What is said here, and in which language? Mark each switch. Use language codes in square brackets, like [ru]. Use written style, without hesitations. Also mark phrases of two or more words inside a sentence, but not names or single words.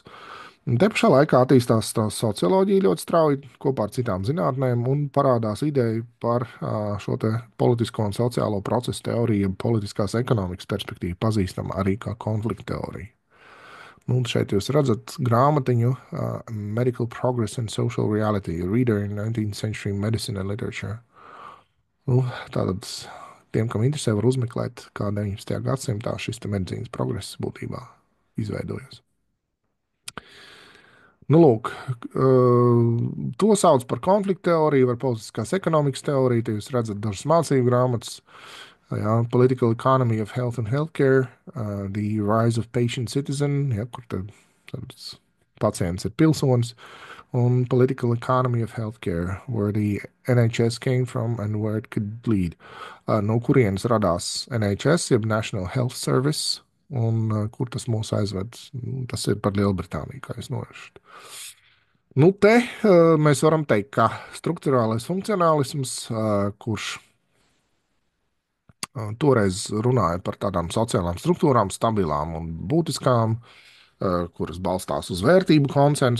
[lv] Te pašā laikā attīstās socioloģija ļoti strauji kopā ar citām zinātnēm un parādās ideja par šo politisko un sociālo procesu teoriju, jeb politiskās ekonomikas perspektīvu, pazīstama arī kā konflikta teorija. Nu, šeit jūs redzat grāmatiņu Medical Progress and Social Reality, a Reader in 19th Century Medicine and Literature. Nu, tātad tiem, kam interesē, var uzmeklēt, kā 19. gadsimtā šis medicīnas progress būtībā izveidojas. Nu, lūk, to sauc par konflikta teoriju vai politiskās ekonomikas teoriju. Te jūs redzat dažas mācību grāmatas. Jā, Political Economy of Health and Healthcare, The Rise of Patient Citizen, ja, kur tad pacients ir pilsonis, un Political Economy of Healthcare, where the NHS came from and where it could lead. No kurienes radās NHS, jeb National Health Service, un kur tas mūs aizved. Tas ir par Lielbritāniju, kā jūs novēršat. Nu, te mēs varam teikt, ka struktūrālais funkcionālisms, kurš toreiz runāja par tādām sociālām struktūrām, stabilām un būtiskām, kuras balstās uz vērtību konsensu.